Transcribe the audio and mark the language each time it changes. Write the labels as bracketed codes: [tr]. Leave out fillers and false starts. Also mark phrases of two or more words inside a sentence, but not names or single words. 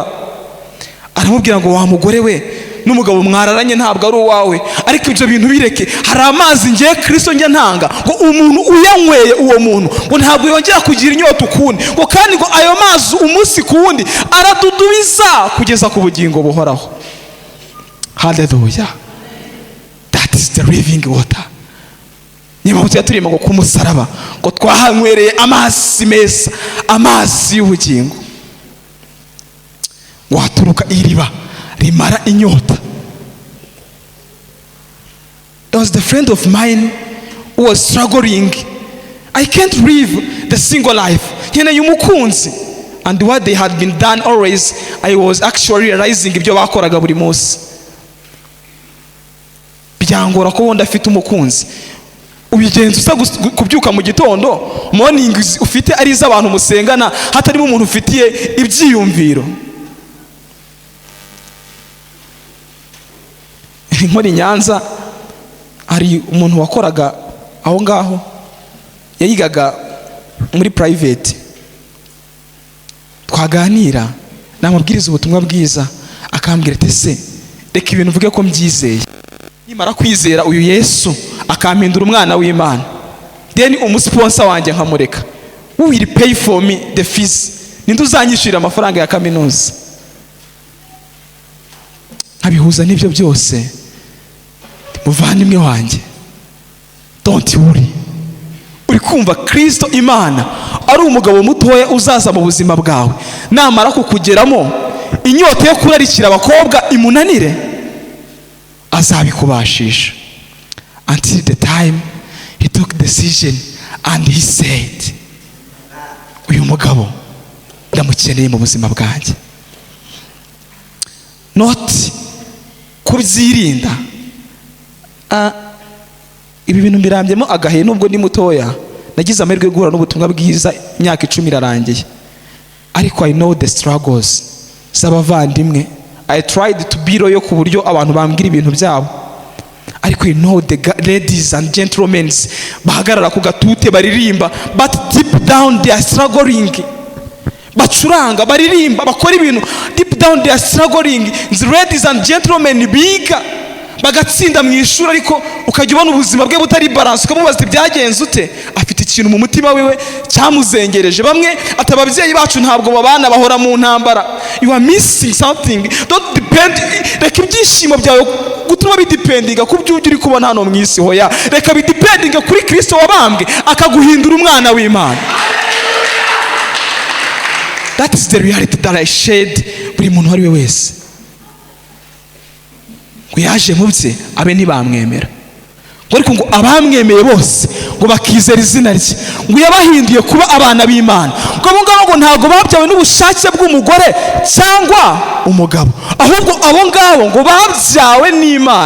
[rw] Aramubwira ngo wa mugore we, n'umugabo mwararanye ntabwo ari uwawe, ariko ibyo bintu bireke. Hari amazi ngiye Kristo njye ntanga, ngo umuntu uyanyweye uwo muntu ngo ntabwo yongera kugira inyota ukundi, ngo kandi ngo ayo mazi umunsi ku wundi aradudubiza kugeza ku bugingo buhoraho. Hallelujah. [en] That is the living water. [rw] Niba mutya turimo ngo kumusaraba ngo twahanywereye amazi meza, amazi y'ubugingo. Waturuka iriba rimara inyota. [en] There was the friend of mine who was struggling. I can't live the single life. [rw] Nkeneye umukunzi. [en] And what they had been done always, I was actually realizing [rw] ibyo bakoraga buri munsi. Byangora ko wenda afite umukunzi. Ubigenza usa kubyuka mu gitondo, morning ufite ari iz'abantu musengana, hatarimo umuntu ufitiye ibyiyumviro. Muri Nyanza hari umuntu wakoraga aho ngaho, yayigaga muri private. Twaganira namubwiriza ubutumwa bwiza, akambwira ati se reka ibintu mvuge ko mbyizeye. Nimara kwizera uyu Yesu akampindura umwana w'Imana, then umusponsor wanjye nkamureka, [en] who will pay for me the fees? [rw] Ninde uzanyishurira amafaranga ya kaminuza? Abihuza n'ibyo byose. Muvandimwe wanjye, [en] don't worry. [rw] Uri kumva Kristo Imana ari umugabo mutoya uzaza mu buzima bwawe, namara kukugeramo inyota yo kurarikira abakobwa imunanire, azabikubashisha. [en] Until the time he took decision and he said, [rw] uyu mugabo ndamukeneye mu buzima bwanjye. Not kubyirinda. Ibi bintu mbirambyemo agahe nubwo ndi mutoya, nagize amahirwe yo guhura n'ubutumwa bwiza imyaka 10 irarangiye, ariko [en] I know the struggles [rw] z'abavandimwe. [en] I tried to be loyal [rw] ku buryo abantu bambwira ibintu byabo, ariko [en] I know the ladies and gentlemen [rw] bahagarara ku gatute baririmba, [en] but deep down they are struggling. [rw] Bacuranga, baririmba, bakora ibintu, [en] deep down they are struggling. The ladies and gentlemen [rw] biga bagatsinda mu ishuri, ariko ukajya ubona ubuzima bwe butari balance, ukamubaza byagenze ute, afite ikintu mu mutima wiwe cyamuzengereje. Bamwe ati ababyeyi bacu ntabwo babana, bahora mu ntambara. [en] You are missing something. Don't depend. [rw] Reka ibyishimo byawe gutuma bidependinga ku byo uri kubona hano mu isi. Hoya, reka bidependinga kuri Kristo wabambwe akaguhindura umwana w'Imana. [en] That is the reality that I shared [rw] buri muntu wari we wese. Ngo yaje mu bye abe ntibamwemera, ngo ariko ngo abamwemeye bose ngo bakizera izina rye, ngo yabahinduye kuba abana b'Imana. Ngo abo ngabo ngo ntabwo babyawe n'ubushake bw'umugore cyangwa umugabo, ahubwo abo ngabo ngo babyawe n'Imana.